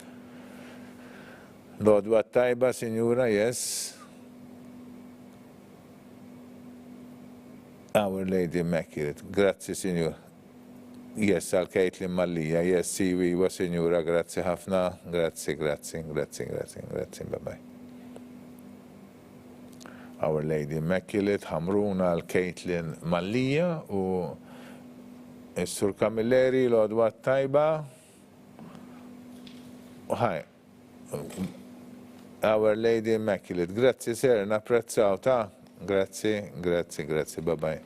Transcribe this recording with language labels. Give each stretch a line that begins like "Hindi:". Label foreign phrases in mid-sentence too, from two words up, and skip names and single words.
Maltese: L-għodwa tajba, Sinjura, yes. Our Lady Immaculate. Grazzi, Sinjura. Yes, għal Caitlin Mallija. Yes, siwiwa, Sinjura, grazzi ħafna. Grazzi, bye-bye. Our Lady Immaculate, ħamruna għal Caitlin Mallija u Is-Sur Camilleri, l-għodwa tajba. Ħaj. Our Lady Immaculate. Grazzi, Sir, napprezzaw ta' Grazzi, bye-bye.